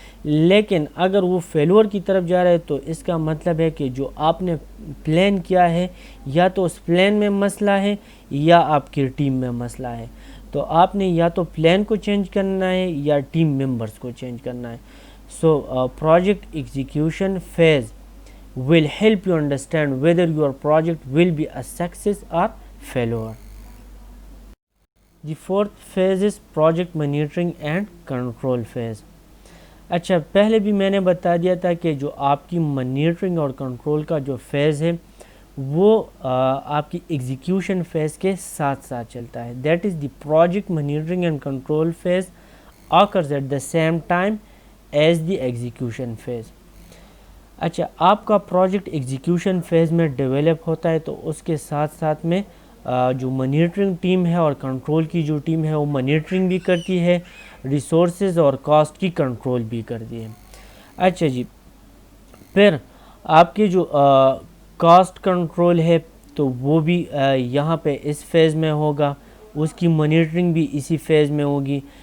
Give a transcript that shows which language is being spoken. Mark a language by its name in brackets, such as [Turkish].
[Urdu] لیکن اگر وہ فیلور کی طرف جا رہا ہے تو اس کا مطلب ہے کہ جو آپ نے پلان کیا ہے یا تو اس پلان میں مسئلہ ہے یا آپ کی ٹیم میں مسئلہ ہے. تو آپ نے یا تو پلان کو چینج کرنا ہے یا ٹیم ممبرز کو چینج کرنا ہے. [English] So project execution phase will help you understand whether your project will be a success or failure. The fourth phase is project monitoring and control phase. [Urdu] اچھا, پہلے بھی میں نے بتا دیا تھا کہ جو آپ کی مانیٹرنگ اور کنٹرول کا جو فیز ہے وہ آپ کی ایگزیکیوشن فیز کے ساتھ ساتھ چلتا ہے. [English] That is the project monitoring and control phase occurs at the same time as the execution phase. [Urdu] اچھا, آپ کا پروجیکٹ ایگزیکیوشن فیز میں ڈیولپ ہوتا ہے تو اس کے ساتھ ساتھ میں جو مانیٹرنگ ٹیم ہے اور کنٹرول کی جو ٹیم ہے وہ مانیٹرنگ بھی کرتی ہے, ریسورسز اور کاسٹ کی کنٹرول بھی کرتی ہے. اچھا جی, پھر آپ کے جو کاسٹ کنٹرول ہے تو وہ بھی یہاں پہ اس فیز میں ہوگا, اس کی مانیٹرنگ بھی اسی فیز میں ہوگی.